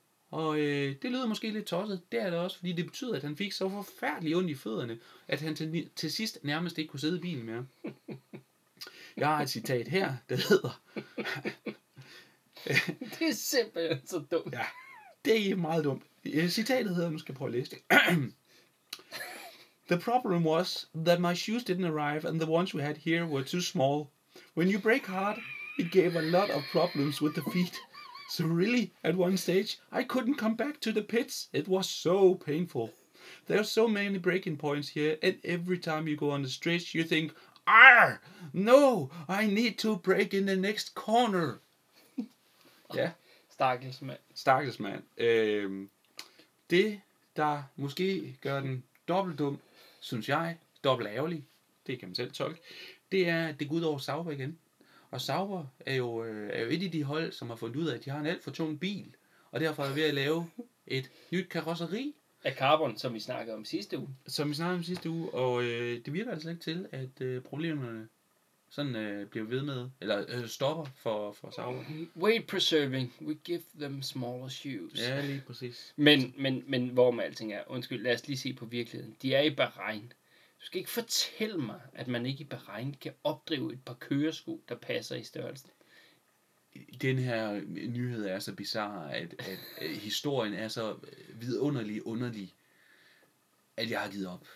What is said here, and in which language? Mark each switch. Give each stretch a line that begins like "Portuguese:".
Danish: Og det lyder måske lidt tosset, det er det også, fordi det betyder, at han fik så forfærdeligt ondt i fødderne, at han til sidst nærmest ikke kunne sidde i bilen mere. Jeg har et citat her, der hedder... Det er simpelthen så dumt. Ja, det er meget dumt. Citatet hedder, nu skal jeg prøve at læse det.
English: The problem was that my shoes didn't arrive, and the ones we had here were too small. When you break hard, it gave a lot of problems with the feet. So really, at one stage, I couldn't come back to the pits. It was so painful. There are so many breaking points here, and every time you go on the stretch, you think, "Arr! No, I need to break in the next corner."
Danish: Ja. Stakkels mand. Stakkels mand. Det, der måske gør den dobbelt dum, synes jeg, dobbelt ærgerlig, det kan man selv tolke, det er, at det går ud over Sauber igen. Og Sauber er jo et af de hold, som har fundet ud af, at de har en alt for tung bil, og derfor er jeg ved at lave et nyt karosseri. Af carbon, som vi snakkede om sidste uge. Som vi snakkede om sidste uge, og det virker altså ikke til, at problemerne sådan bliver ved med, eller stopper for Sauber.
English: Weight preserving, we give them smaller shoes.
Danish: Ja, lige præcis. Men hvor med alting er, undskyld, lad os lige se på virkeligheden. De er i Bahrain. Du skal ikke fortælle mig, at man ikke i Bahrain kan opdrive et par køresko, der passer i størrelsen. Den her nyhed er så bizarre, at historien er så vidunderlig underlig, at jeg har givet op.